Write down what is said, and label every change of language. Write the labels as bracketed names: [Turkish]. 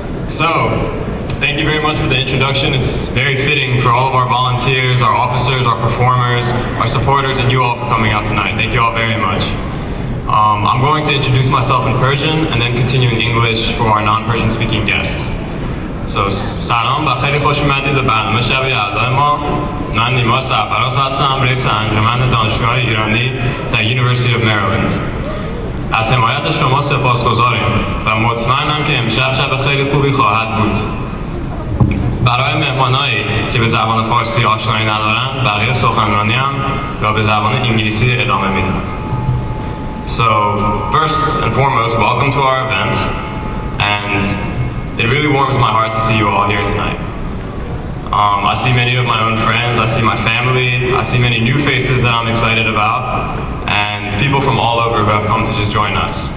[English] So, thank you very much for the introduction. It's very fitting for all of our volunteers, our officers, our performers, our supporters, and you all for coming out tonight. Thank you all very much. I'm going to introduce myself in Persian and then continue in English for our non-Persian speaking guests. [Persian] So, سلام و خیلی خوش اومدید به برنامه شب یلدا ما. من نیما سرفراز هستم، رئیس انجمن دانشجویان ایرانی در University of Maryland. از حمایت شما سپاسگزاریم و مطمئنم که امشب شب خیلی خوبی خواهد بود. برای مهمانایی که به زبان فارسی آشنایی ندارن، بقیه سخنرانی هم یا به زبان انگلیسی ادامه میدم. [English] So, first and foremost, welcome to our event, and it really warms my heart to see you all here tonight. I see many of my own friends, I see my family, I see many new faces that I'm excited about, and people from all over who have come to just join us.